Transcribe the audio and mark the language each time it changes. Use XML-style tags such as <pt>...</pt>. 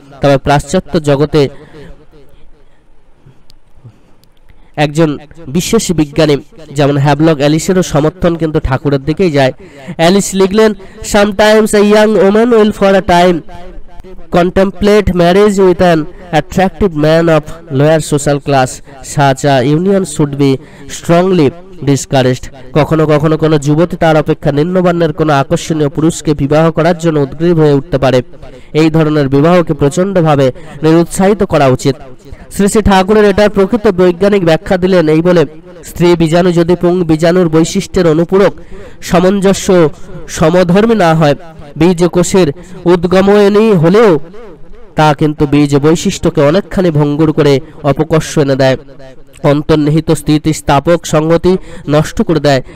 <bn>তবে পাশ্চাত্য জগতে একজন বিশেষ বিজ্ঞানী যেমন হ্যাভলক অ্যালিসেরও সমর্থন কিন্তু ঠাকুরের দিকেই যায়।</bn> <en>Alice</en> <bn>লিখলেন</bn> <en>Sometimes a young woman will for a time contemplate marriage with an attractive man of lower social class. Such a union should be strongly discouraged.</en> <bn>কখনো কখনো কোনো যুবতী তার অপেক্ষা নিম্নবর্ণের কোনো আকর্ষণীয় পুরুষকে বিবাহ করার জন্য উদ্গ্রীব হয়ে উঠতে পারে। এই ধরনের বিবাহকে প্রচণ্ডভাবে নিরুৎসাহিত করা উচিত। শ্রী শ্রী ঠাকুরের এটার প্রকৃত বৈজ্ঞানিক ব্যাখ্যা দিলেন এই বলে স্ত্রী বীজাণু যদি পুং বীজাণুর বৈশিষ্ট্যের অনুপূরক সামঞ্জস্য সমধর্মী না হয়, বীজ কোষের উদ্গমনী হলেও তা কিন্তু বীজ বৈশিষ্ট্যকে অনেকখানি ভঙ্গুর করে অপকর্ষ এনে দেয়, অন্তর্নিহিত স্থিতিস্থাপক সংগতি নষ্ট করে দেয়।</bn>